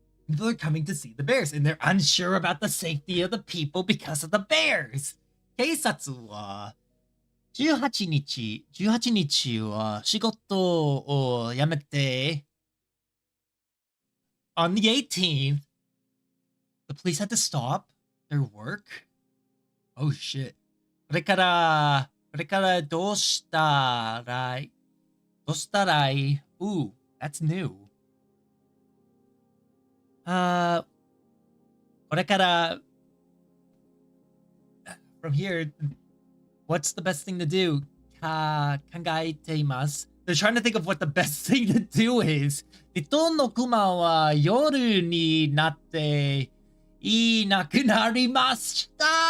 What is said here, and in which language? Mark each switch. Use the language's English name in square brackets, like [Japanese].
[English] People are coming to see the bears, and they're unsure about the safety of the people because of the bears. [Japanese] 警察は18日は仕事を辞めて [English] on the 18th, the police had to stop their work. Oh shit. [Japanese] これからどうしたらい [English] Ooh, that's new. これから from here, what's the best thing to do? [Japanese] 考えています。 [English] They're trying to think of what the best thing to do is. [Japanese] 人のクマは夜になっていなくなりました。